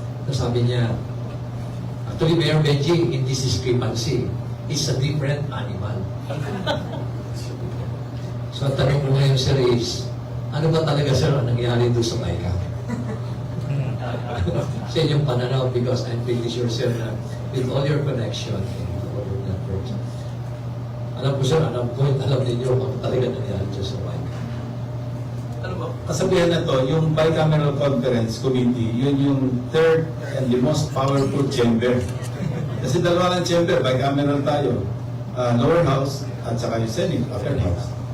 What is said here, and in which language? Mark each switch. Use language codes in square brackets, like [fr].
[tl] Sabi niya, [en] actually, Mayor Benji, in this discrepancy, is a different animal. [tl] So, ang tanong ko ngayon, sir, is, ano ba talaga, sir, ang nangyari doon sa BICAM? Sa inyong pananaw, [en] because I'm pretty sure, [tl] sir, na [en] with all your connection and all your networks, [tl] alam ko, sir, alam ninyo kung talaga nangyari doon sa BICAM. Kasabihan na to, yung Bicameral Conference Committee, yun yung [en] third and the most powerful chamber. [tl] Kasi dalawa ng chamber, bicameral tayo. Lower House at saka yung Senate, Upper House.